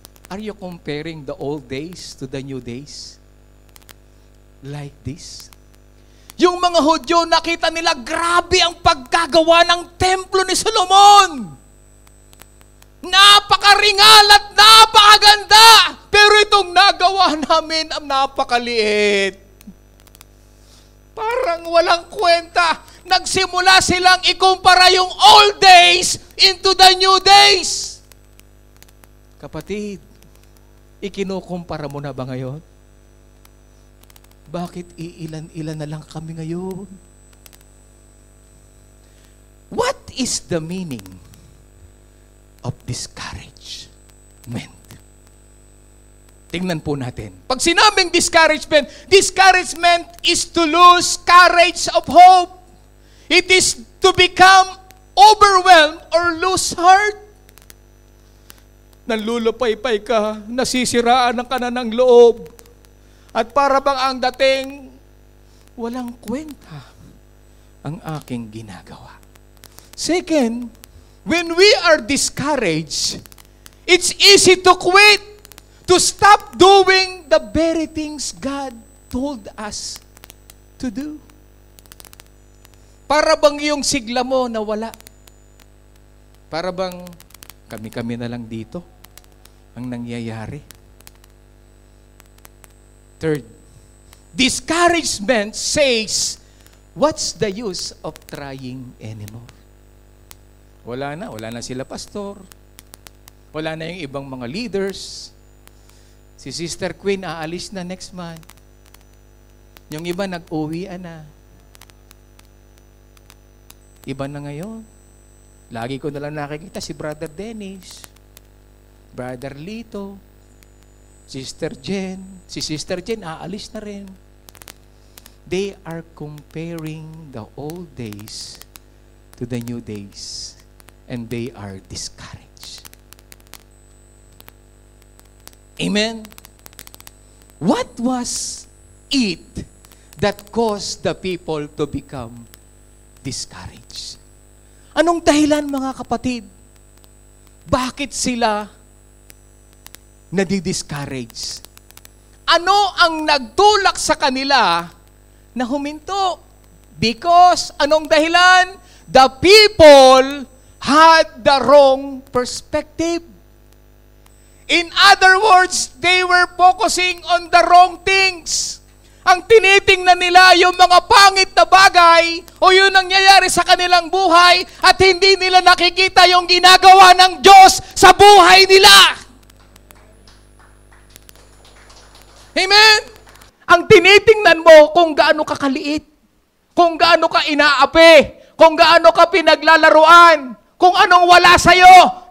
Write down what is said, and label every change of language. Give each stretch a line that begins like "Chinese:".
English: Are you comparing the old days to the new days? Like this?
Filipino: Yung mga Hudyo, nakita nila, grabe ang paggagawa ng templo ni Solomon. Napakaringal at napakaganda. Pero itong nagawa namin, ang napakaliit. Parang walang kwenta. Nagsimula silang ikumpara yung
English: old days into the new days.
Filipino: Kapatid, ikinukumpara mo na ba ngayon? Bakit iilan-ilan na lang kami ngayon?
English: What is the meaning of discouragement?
Filipino: Tingnan po natin. Pag sinabing
English: discouragement, discouragement is to lose courage of hope. It is to become overwhelmed or lose heart.
Filipino: Nanlulupaypay ka, nasisiraan ng kanan ng loob, at para bang ang dating, walang kwenta ang aking ginagawa.
English: Second, when we are discouraged, it's easy to quit, to stop doing the very things God told us to do.
Filipino: Para bang yung sigla mo nawala? Para bang kami-kami na lang dito ang nangyayari?
English: Third, discouragement says, what's the use of trying anymore?
Filipino: Wala na sila pastor. Wala na yung ibang mga leaders. Si Sister Queen aalis na
English: next month.
Filipino: Yung iba nag-uwian na. Iba na ngayon. Lagi ko na lang nakikita si Brother Dennis, Brother Lito, Sister Jen. Si Sister Jen aalis na rin.
English: They are comparing the old days to the new days. And they are discouraged. Amen? What was it that caused the people to become discouraged?
Filipino: Anong dahilan, mga kapatid? Bakit sila nadi-discourage? Ano ang nagtulak sa kanila na huminto?
English: Because,
Filipino: anong dahilan?
English: The people had the wrong perspective. In other words, they were focusing on the wrong things.
Filipino: Ang tinitingnan nila yung mga pangit na bagay o yung nangyayari sa kanilang buhay at hindi nila nakikita yung ginagawa ng Diyos sa buhay nila. Amen? Ang tinitingnan mo kung gaano ka kaliit, kung gaano ka inaapi, kung gaano ka pinaglalaruan, kung anong wala sa'yo.